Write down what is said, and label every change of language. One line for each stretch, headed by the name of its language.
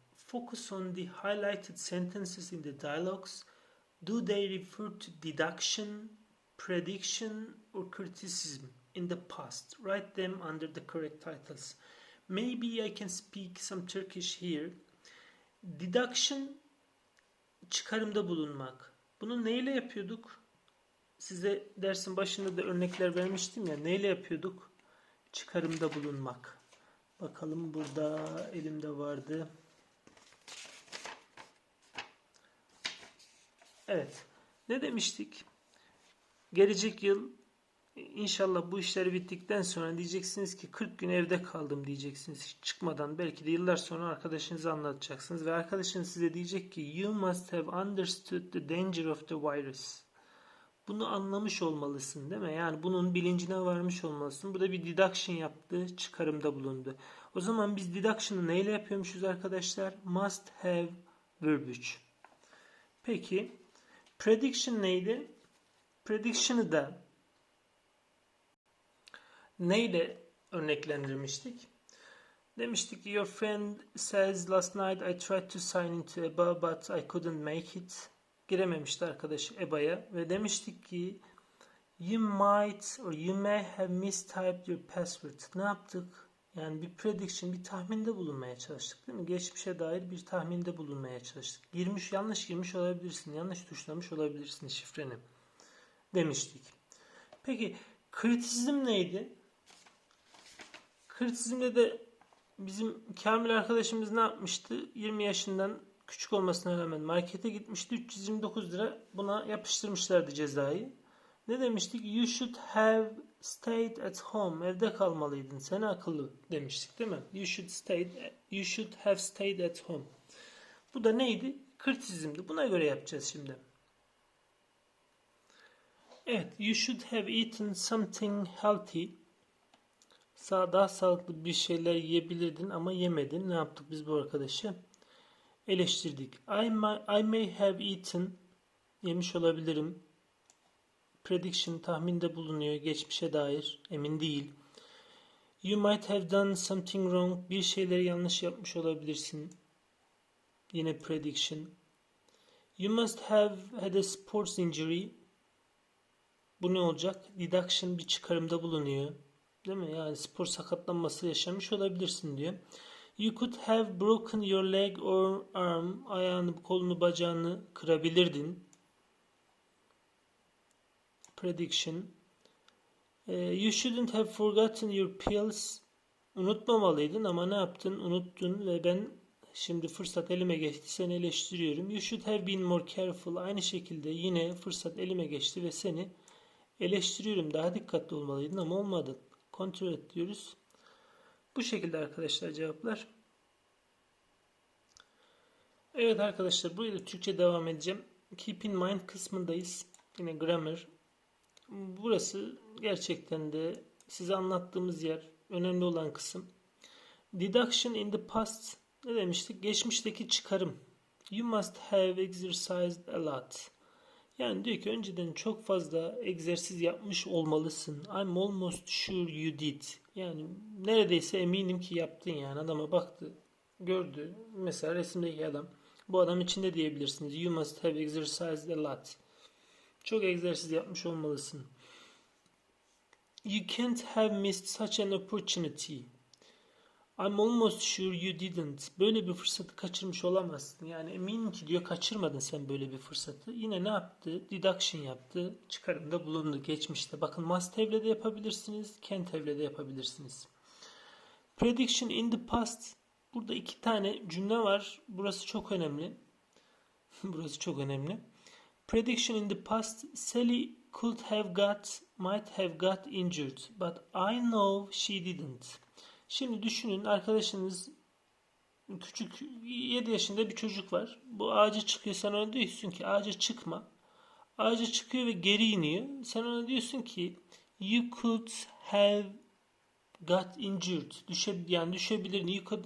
English: Focus on the highlighted sentences in the dialogues. Do they refer to deduction, prediction, or criticism in the past? Write them under the correct titles. Maybe I can speak some Turkish here.
Turkish: Deduction, çıkarımda bulunmak. Bunu neyle yapıyorduk? Size dersin başında da örnekler vermiştim ya. Neyle yapıyorduk? Çıkarımda bulunmak. Bakalım, burada elimde vardı. Evet. Ne demiştik? Gelecek yıl inşallah bu işler bittikten sonra diyeceksiniz ki 40 gün evde kaldım diyeceksiniz. Hiç çıkmadan, belki de yıllar sonra arkadaşınıza anlatacaksınız ve arkadaşınız size diyecek ki
English: you must have understood the danger of the virus.
Turkish: Bunu anlamış olmalısın, değil mi? Yani bunun bilincine varmış olmalısın. Bu da bir deduction yaptı, çıkarımda bulundu. O zaman biz deduction'ı neyle yapıyormuşuz arkadaşlar?
English: Must have verb 3.
Turkish: Peki prediction neydi? Prediction'ı da neyle örneklendirmiştik? Demiştik ki
English: your friend says last night I tried to sign into EBA but I couldn't make it.
Turkish: Girememişti arkadaş EBA'ya ve demiştik ki
English: you might or you may have mistyped your password.
Turkish: Ne yaptık? Yani bir prediction, bir tahminde bulunmaya çalıştık değil mi? Geçmişe dair bir tahminde bulunmaya çalıştık. Yanlış girmiş olabilirsin, yanlış tuşlamış olabilirsin şifreni demiştik. Peki kritisizm neydi? Kritisizmde de bizim Kamil arkadaşımız ne yapmıştı? 20 yaşından küçük olmasına rağmen markete gitmişti. 329 lira buna yapıştırmışlardı cezayı. Ne demiştik?
English: You should have stayed at home.
Turkish: Evde kalmalıydın. Sen akıllı demiştik değil mi?
English: You should have stayed at home.
Turkish: Bu da neydi? Kritisizmdi. Buna göre yapacağız şimdi. Evet.
English: You should have eaten something healthy.
Turkish: Daha sağlıklı bir şeyler yiyebilirdin ama yemedin. Ne yaptık biz bu arkadaşı? Eleştirdik.
English: I may have eaten.
Turkish: Yemiş olabilirim. Prediction tahminde bulunuyor. Geçmişe dair. Emin değil.
English: You might have done something wrong.
Turkish: Bir şeyleri yanlış yapmış olabilirsin. Yine prediction.
English: You must have had a sports injury.
Turkish: Bu ne olacak? Deduction bir çıkarımda bulunuyor. Değil mi? Yani spor sakatlanması yaşamış olabilirsin diyor.
English: You could have broken your leg or arm.
Turkish: Ayağını, kolunu, bacağını kırabilirdin.
English: Prediction. You shouldn't have forgotten your pills.
Turkish: Unutmamalıydın ama ne yaptın? Unuttun ve ben şimdi fırsat elime geçti. Seni eleştiriyorum. You should have been more careful. Aynı şekilde yine fırsat elime geçti ve seni eleştiriyorum. Daha dikkatli olmalıydın ama olmadın. Kontrol et diyoruz. Bu şekilde arkadaşlar cevaplar. Evet arkadaşlar buraya da Türkçe devam edeceğim.
English: Keep in mind
Turkish: kısmındayız. Yine grammar. Burası gerçekten de size anlattığımız yer. Önemli olan kısım.
English: Deduction in the past.
Turkish: Ne demiştik? Geçmişteki çıkarım.
English: You must have exercised a lot.
Turkish: Yani diyor ki önceden çok fazla egzersiz yapmış olmalısın.
English: I'm almost sure you did.
Turkish: Yani neredeyse eminim ki yaptın yani. Adama baktı, gördü. Mesela resimdeki adam. Bu adam için de diyebilirsiniz.
English: You must have exercised a lot.
Turkish: Çok egzersiz yapmış olmalısın.
English: You can't have missed such an opportunity. I'm almost sure you didn't.
Turkish: Böyle bir fırsatı kaçırmış olamazsın. Yani eminim ki diyor kaçırmadın sen böyle bir fırsatı. Yine ne yaptı? Deduction yaptı. Çıkarımda bulundu geçmişte. Bakın must have'le de yapabilirsiniz. Can't have'le de yapabilirsiniz.
English: Prediction in the past.
Turkish: Burada iki tane cümle var. Burası çok önemli. Burası çok önemli.
English: Prediction in the past. Sally might have got injured. But I know she didn't.
Turkish: Şimdi düşünün arkadaşınız küçük 7 yaşında bir çocuk var. Bu ağaca çıkıyor. Sen ona diyorsun ki ağaca çıkma. Ağaca çıkıyor ve geri iniyor. Sen ona diyorsun ki
English: you could have got injured.
Turkish: Yani düşebilirdin.